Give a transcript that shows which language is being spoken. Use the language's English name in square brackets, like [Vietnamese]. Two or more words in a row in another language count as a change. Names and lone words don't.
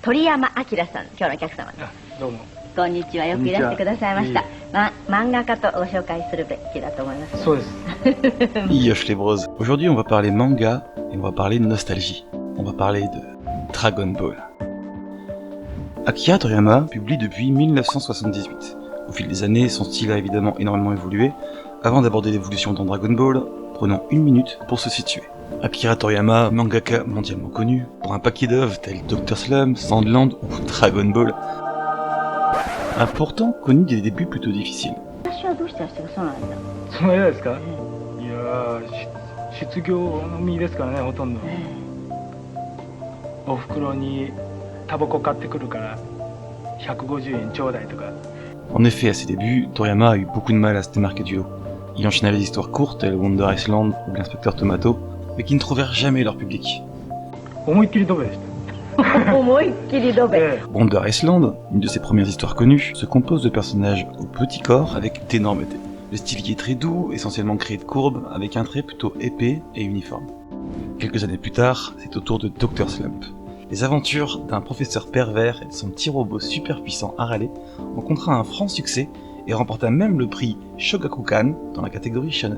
[Japanese] 鳥山明さん、今日のお客様です。どうも。こんにちは、よくいらしてくださいました。漫画家とご紹介するべきだと思います。そうです。 [French] Yosh les bros. Aujourd'hui, on va parler manga et on va parler nostalgie. On va parler de Dragon Ball. Akira Toriyama publie depuis 1978. Au fil des années, son style a évidemment énormément évolué. Avant d'aborder l'évolution dans Dragon Ball, prenons une minute pour se situer. Akira Toriyama, mangaka mondialement connu, pour un paquet d'œuvres tels Dr. Slump, Sandland ou Dragon Ball, a pourtant connu des débuts plutôt difficiles. [Japanese] その間ですか？いやー、失業の身ですからね、ほとんど。お袋にタバコ買ってくるから150円ちょうだいとか。 [French] En effet, à ses débuts, Toriyama a eu beaucoup de mal à se démarquer du lot. Il enchaînait les histoires courtes telles Wonder Island ou l'Inspecteur Tomato, mais qui ne trouvèrent jamais leur public. [Japanese] 思いっきりドベでした。 [French] Wonder Island, une de ses premières histoires connues, se compose de personnages au petit corps avec d'énormes têtes. Le style y est très doux, essentiellement créé de courbes, avec un trait plutôt épais et uniforme. Quelques années plus tard, c'est au tour de Dr. Slump. Les aventures d'un professeur pervers et de son petit robot super puissant Harale rencontra un franc succès et remporta même le prix Shogakukan dans la catégorie shonen.